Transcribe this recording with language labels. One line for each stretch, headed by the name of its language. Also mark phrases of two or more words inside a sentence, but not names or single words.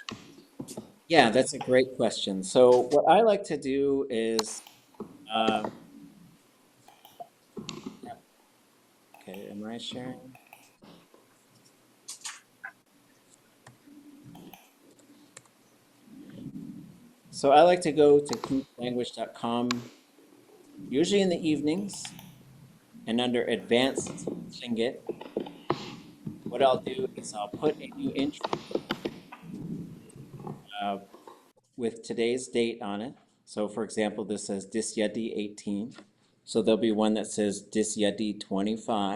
English: yeah, that's a great question. So what I like to do is, okay, am I sharing? So I like to go to ʼatudli.átk, usually in the evenings, and under Advanced Tlingit, what I'll do is I'll put a new intro with today's date on it. So for example, this says Yádi 18. So there'll be one that says Yádi 25.